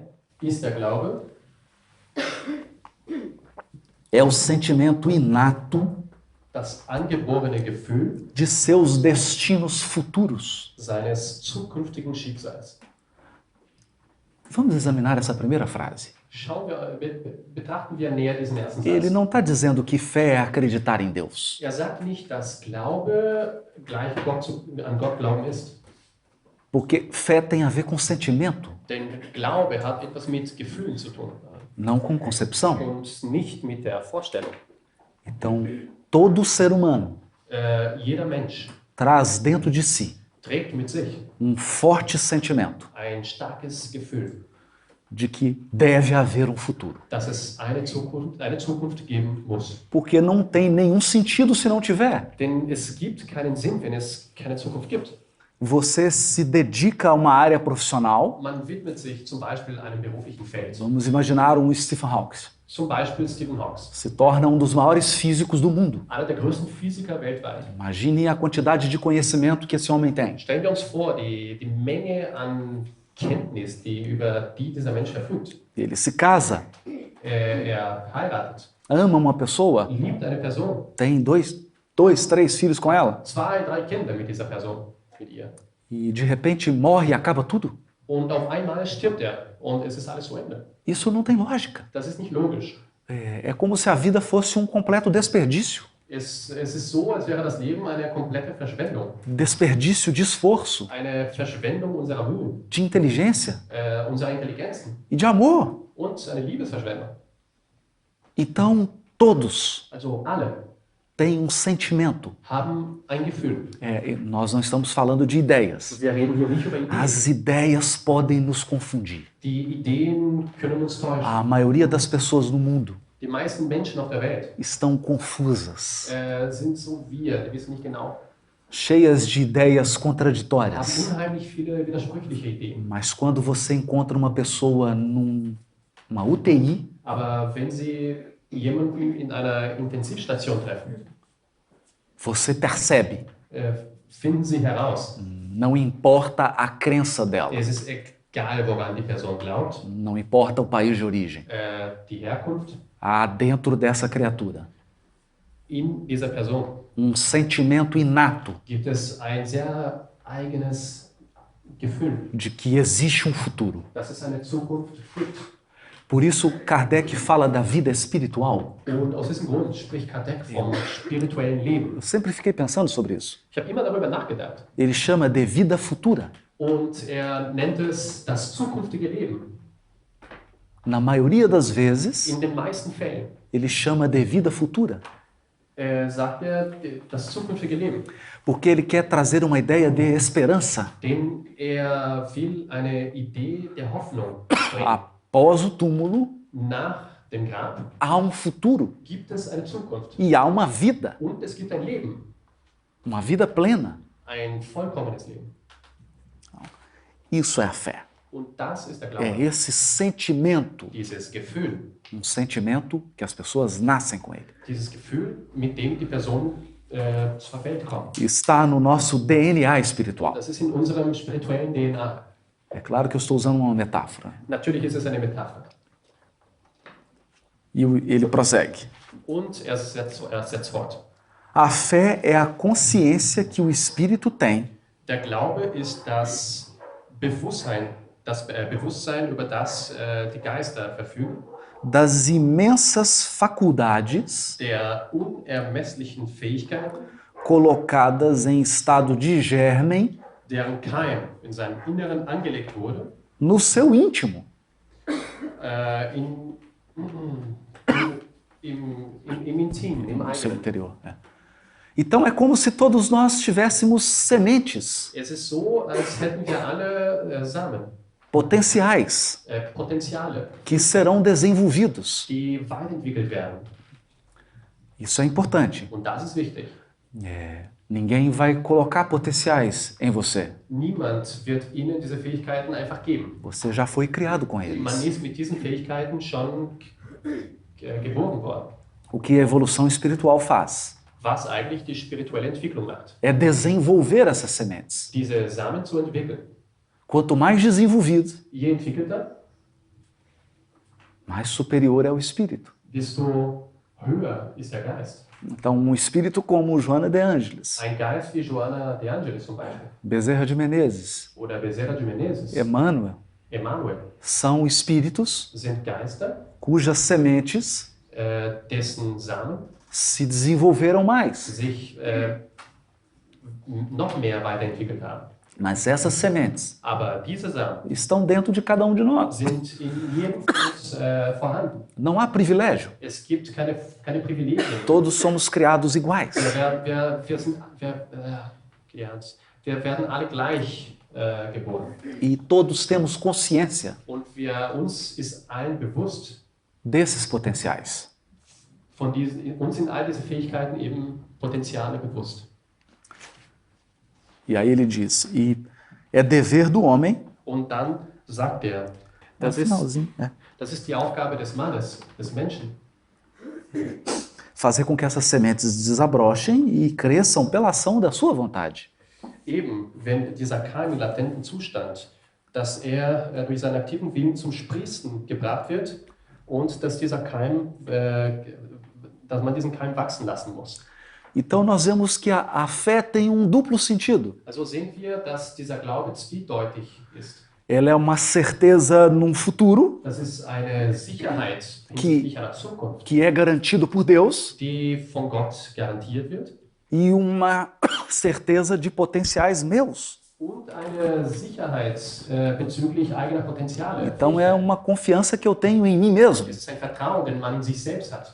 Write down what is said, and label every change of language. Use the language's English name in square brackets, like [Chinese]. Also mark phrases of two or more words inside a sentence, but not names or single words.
[German] ist der Glaube [Portuguese] é o sentimento inato [German] das angeborene Gefühl [Portuguese] de seus destinos futuros. [German] seines zukünftigen Schicksals. [Portuguese] Vamos examinar essa primeira frase. [German] Betrachten wir näher diesen ersten [Portuguese] Ele [German] Satz. [Portuguese] não está dizendo que fé é acreditar em Deus. [German] Sagt nicht, dass Glaube gleich an Gott glauben ist. [Portuguese] Porque fé tem a ver com sentimento, [German] Denn Glaube hat etwas mit Gefühlen zu tun [Portuguese] não com concepção. [German] und nicht mit der Vorstellung. [Portuguese] Então, todo ser humano [German] Jeder Mensch [Portuguese] traz dentro de si [German] trägt mit sich [Portuguese] forte sentimento [German] ein starkes Gefühl, [Portuguese] de que deve haver futuro. [German] dass es eine Zukunft geben muss. [Portuguese] Porque não tem nenhum sentido se não tiver. [German] Denn es gibt keinen Sinn, wenn es keine Zukunft gibt. [Portuguese] Você se dedica a uma área profissional, [German] Man widmet sich zum Beispiel einem beruflichen Feld. [Portuguese] vamos imaginar um Stephen Hawking, [German] Zum Beispiel Stephen Hawking, [Portuguese] se torna um dos maiores físicos do mundo. [German] einer der größten Physiker weltweit. [Portuguese] Imagine a quantidade de conhecimento que esse homem tem. [German] Stellen wir uns vor, die Menge an Kenntnis, über die dieser Mensch verfügt. [Portuguese] Ele se casa, [German] Heiratet, [Portuguese] ama uma pessoa, [German] liebt eine Person, [Portuguese] tem dois, três filhos com ela [German] 2, 3 Kinder mit dieser Person, mit ihr. [Portuguese] e de repente morre e acaba tudo. [German] Und auf einmal stirbt und es ist alles zu Ende. [Portuguese] Isso não tem lógica. [German] Das ist nicht logisch. [Portuguese] É como se a vida fosse um completo desperdício. [German] Es ist so, als wäre das Leben eine komplette Verschwendung. [Portuguese] Desperdício de esforço, [German] Eine Verschwendung unserer Mühen, [Portuguese] de inteligência [German] unserer Intelligenzen [Portuguese] e de amor. [German] und eine Liebesverschwendung. [Portuguese] Então, todos [German] Also alle [Portuguese] têm um sentimento. [German] haben ein Gefühl. [Portuguese] E nós não estamos falando de ideias. [German] Wir reden hier nicht über Ideen. [Portuguese] As ideias podem nos confundir. [German] Die Ideen können uns täuschen. [Portuguese] A maioria das pessoas no mundo [German] Die meisten Menschen auf der Welt [Portuguese] estão confusas, [German] sind so die wissen nicht genau, [Portuguese] cheias de ideias [German] haben [Portuguese] contraditórias. [German] unheimlich viele widersprüchliche Ideen. [Portuguese] Mas quando você encontra uma pessoa numa UTI, [German] Aber wenn Sie jemanden in einer Intensivstation treffen, [Portuguese] você percebe, [German] finden Sie heraus, [Portuguese] não importa a crença dela, [German] es ist egal, woran die Person glaubt, [Portuguese] não importa o país de origem, [German] die Herkunft, [Portuguese] há dentro dessa criatura [German] in dieser Person [Portuguese] sentimento inato [German] gibt es ein sehr eigenes Gefühl, [Portuguese] de que existe futuro. [German] dass es eine Zukunft gibt. [Portuguese] Por isso, Kardec fala da vida espiritual. [German] Und aus diesem Grund spricht Kardec vom spirituellen Leben. [Portuguese] Eu sempre fiquei pensando sobre isso. [German] Ich habe immer darüber nachgedacht. [Portuguese] Ele chama de vida futura. [German] Und nennt es das zukünftige Leben. [Portuguese] Na maioria das vezes, [German] In den meisten Fällen [Portuguese] ele chama de vida futura, [German] sagt das zukünftige Leben. [Portuguese] porque ele quer trazer uma ideia de esperança. [German] Denn will eine Idee der Hoffnung bringen. [Portuguese] Após o túmulo, [German] Nach dem Grab [Portuguese] há futuro [German] gibt es eine Zukunft. [Portuguese] e há uma vida [German] Und es gibt ein Leben. [Portuguese] plena. [German] Ein vollkommenes Leben. [Portuguese] Isso é a fé. [German] Und das ist der [Portuguese] É [German] Glaube. [Portuguese] esse sentimento, [German] Dieses Gefühl. [Portuguese] um sentimento que as pessoas nascem com ele. [German] Dieses Gefühl, mit dem die Personen zur Welt kommen. [Portuguese] Está no nosso DNA espiritual. [German] Das ist in unserem spirituellen DNA. [Portuguese] É claro que eu estou usando uma metáfora. [German] Natürlich ist es eine Metapher. [Portuguese] E ele prossegue. [German] Und er setzt fort. [Portuguese] A fé é a consciência que o Espírito tem [German] Der Glaube ist das Bewusstsein über das die Geister verfügen, [Portuguese] das imensas faculdades [German] der unermesslichen Fähigkeiten, [Portuguese] colocadas em estado de germen [German] deren Keim in seinem Inneren angelegt wurde, [Portuguese] no seu íntimo. [German] Im Intim, im [Portuguese] No seu [German] Eigenen. [Portuguese] interior. É. Então é como se todos nós tivéssemos sementes [German] Es ist so, als hätten wir alle Samen, [Portuguese] potenciais [German] Potenziale, [Portuguese] que serão desenvolvidos. [German] die weiterentwickelt werden. [Portuguese] Isso é importante. [German] Und das ist wichtig. [Portuguese] Ninguém vai colocar potenciais em você. [German] Niemand wird Ihnen diese Fähigkeiten einfach geben. [Portuguese] Você já foi criado com [German] Man [Portuguese] eles. [German] ist mit diesen Fähigkeiten schon geboren worden. [Portuguese] O que a evolução espiritual faz [German] Was eigentlich die spirituelle Entwicklung macht. [Portuguese] é desenvolver essas sementes. [German] Diese Samen zu entwickeln. [Portuguese] Quanto mais desenvolvido, [German] Je entwickelter, [Portuguese] mais superior é o espírito. [German] desto höher ist der Geist. [Portuguese] Então, um espírito como Joana de Ângeles, [German] Ein Geist wie Joana de Angelis zum Beispiel. [Portuguese] Bezerra de Menezes, [German] Oder Bezerra de Menezes. [Portuguese] Emmanuel, [German] Emmanuel. [Portuguese] são espíritos [German] Sind Geister, [Portuguese] cujas sementes [German] dessen Samen [Portuguese] se desenvolveram mais. [German] sich noch mehr weiterentwickelt haben. [Portuguese] Mas essas sementes [German] Aber diese Samen [Portuguese] estão dentro de cada um de nós. [German] sind in jedem von uns vorhanden. [Portuguese] Não há privilégio. [German] Es gibt keine Privilegien. [Portuguese] Todos somos criados iguais. [German] Wir werden alle gleich geboren. [Portuguese] E todos temos consciência [German] Und uns ist allen bewusst, [Portuguese] desses potenciais. [German] uns sind all diese Fähigkeiten eben Potenziale bewusst. [Portuguese] E aí ele diz, e é dever do homem, [German] Und dann sagt er, [Portuguese] no [German] das [Portuguese] finalzinho, [German] ist die Aufgabe des Mannes, des Menschen, [Portuguese] fazer com que essas sementes desabrochem e cresçam pela ação da sua vontade. [German] eben, wenn dieser Keim im latenten Zustand, dass er durch seinen aktiven Willen zum Sprießen gebracht wird und dass dieser Keim, dass man diesen Keim wachsen lassen muss. [Portuguese] Então nós vemos que a fé tem um duplo sentido. [German] Also sehen wir, dass dieser Glaube zweideutig ist. [Portuguese] Ela é uma certeza num futuro [German] Das ist eine Sicherheit hinsichtlich einer Zukunft, [Portuguese] que é garantido por Deus [German] die von Gott garantiert wird, [Portuguese] e uma certeza de potenciais meus. [German] und eine Sicherheit bezüglich eigener Potenziale. [Portuguese] Então é uma confiança que eu tenho em mim mesmo. [German] Es ist ein Vertrauen, den man in sich selbst hat.